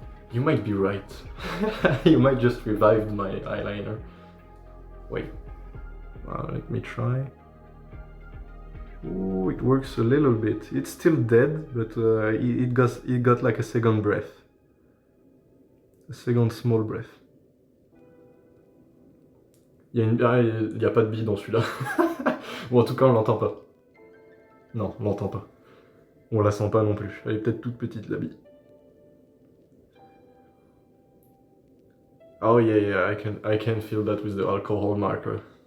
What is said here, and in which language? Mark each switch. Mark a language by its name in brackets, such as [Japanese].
[English] You might be right. You might just revive my eyeliner. Wait. Let me try. Ooh, it works a little bit. It's still dead, but it got like a second breath. A second small breath. [French] Il y a pas de bille dans celui-là. Bon, en tout cas, on l'entend pas. Non, on l'entend pas. On la sent pas non plus. Elle est peut-être toute petite, la bille. [English] Oh yeah, I can feel that with the alcohol marker.